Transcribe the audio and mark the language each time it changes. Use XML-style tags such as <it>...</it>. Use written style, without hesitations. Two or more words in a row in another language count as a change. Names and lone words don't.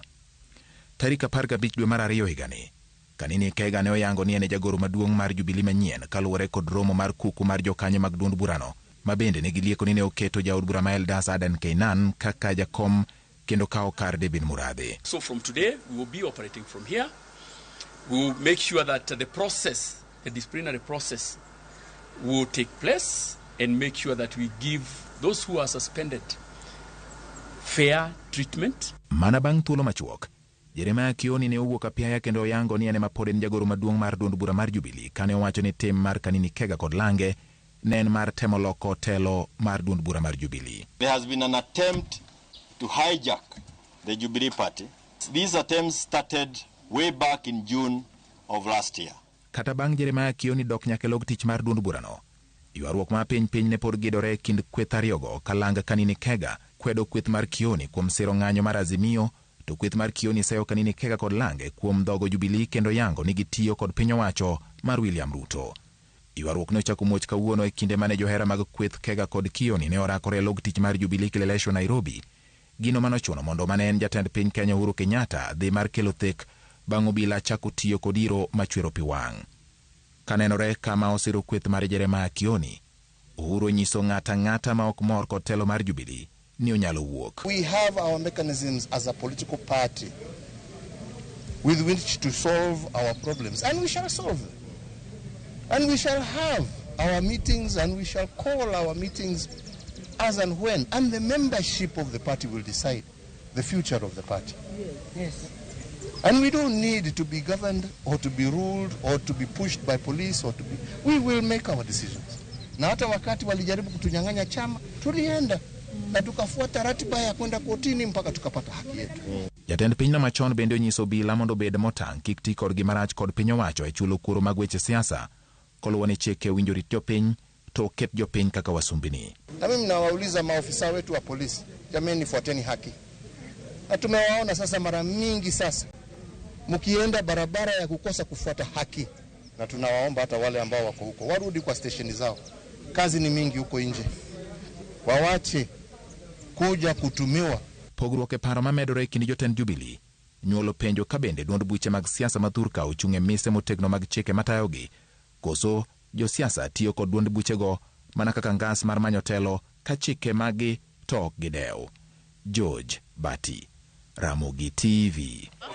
<luo>Tarik 15 dwe mar 2 higani, Kanini Kega ne oyango ni ene jagoro maduong' mar Jubilee manyien kaluwore kod romo mar kuku mar jokanyo mag duond burano. Mabende ne gilieko ni ne oketo jaod bura ma Eldas Adan Keynan kaka jakom kendo kao kar David Muradhi.</luo> <en>So from today we will be operating from here. We will make sure that the process, the disciplinary process will take place and make sure that we give those who are suspended fair treatment.</en> <luo>Mana bang' thuolo machuok, Jeremiah Kioni ne owuok apiaya kendo oyango ni ene mapod en jagoro maduong' mar duond bura mar Jubilee kane owacho ni tim mar Kanini Kega kod Lange nen mar temo loko telo mar duond bura mar Jubilee.</luo> <en>There has been an attempt to hijack the Jubilee Party. These attempts started way back in June of last year.</en> <luo>Kata bang' Jeremiah Kioni dok nyaka log tich mar duond burano, ywaruok ma piny ne pod gidore kind kweth ariyogo ka Lange Kanini Kega kwedo kweth mar Kioni kuom siro ng'anyo mar Azimio, to kweth mar Kioni seyo Kanini Kega kod Lange kuom dhogo Jubilee kendo yango ni gitiyo kod piny owacho mar William Ruto. Ywaruok ne ochako muoch kawuono e kinde mane johera mag kweth Kega kod Kioni ne orakore log tich mar Jubilee Kileleshwa Nairobi. Gino manochuno mondo mane en jatend piny Kenya Uhuru Kenyatta dhi mar kelo thek bang' obila chako tiyo kod iro machwero pi wang'. Kanenore kama osiro kweth mar Jeremiah Kioni, Uhuru nyiso ng'ata ma ok mor kod telo mar Jubilee ni onyalo wuok.</luo> <en>We have our mechanisms as a political party with which to solve our problems, and we shall solve them. And we shall have our meetings and we shall call our meetings as and when. And the membership of the party will decide the future of the party. Yes. And we don't need to be governed or to be ruled or to be pushed by police or to be... We will make our decisions.</en> <sw>Na hata wakati walijaribu kutunyang'anya chama, tulienda na tukafuata ratiba ya kwenda kotini mpaka tukapata haki yetu.</sw> <luo>Jatend piny na machon bende onyiso obila mondo bed motang' kik ti kod gimarach kod piny owacho e chulo kuro mag weche siasa. Koluwo ni chike winjo rit jopiny to ket jopiny kaka wasumbini.</luo> <sw>Na mimi nawauliza maofisa wetu wa polisi, jameni fuateni haki. Na tumewaona sasa mara mingi sasa mkienda barabara ya kukosa kufuata haki. Na tunawaomba hata wale ambao wako huko warudi kwa stesheni zao. Kazi ni mingi huko nje. Wawache kuja kutumiwa.</sw> <luo>Pogruok e paro mamedore kind jotend Jubilee nyuolo penjo ka bende duond buche mag siasa mathurka ochung'e mise motegno mag chike matayogi. Koso josiasa tiyo kod duond buchego mana kaka ngas mar manyo telo ka chike magi to ok gidew. George Bati, Ramogi TV.</luo>